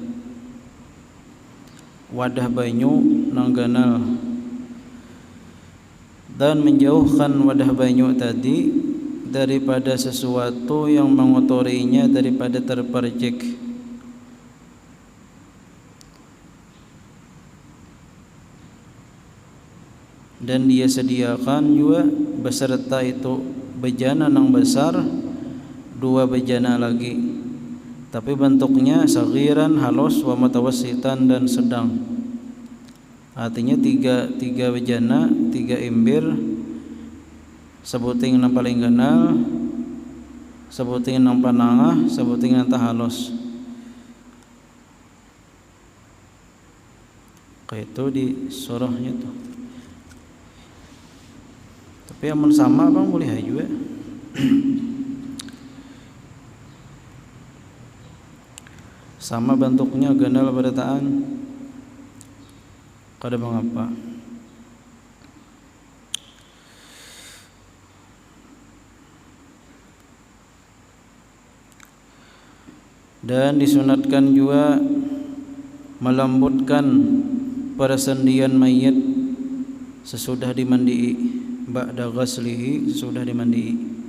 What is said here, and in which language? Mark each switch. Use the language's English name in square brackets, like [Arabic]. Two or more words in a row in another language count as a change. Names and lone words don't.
[Banjar] wadah banyu nang ganal, dan menjauhkan wadah banyu tadi daripada sesuatu yang mengotorinya daripada terpercik. Dan dia sediakan juga beserta itu bejana nang besar, dua bejana lagi, tapi bentuknya saghiran, halus, [Arabic] wa mutawassitan, [Banjar] dan sedang. Artinya tiga bejana, tiga imbir, sebuting nang paling ganal, sebuting nang panangah, sebuting nang halus. Kayak itu di surahnya tuh. Tapi yang sama bang boleh juga. sama bentuknya ganal berataan kada mengapa. Dan disunatkan juga melembutkan persendian mayit sesudah dimandii, [Arabic] ba'da ghaslihi, [Banjar] sesudah dimandii.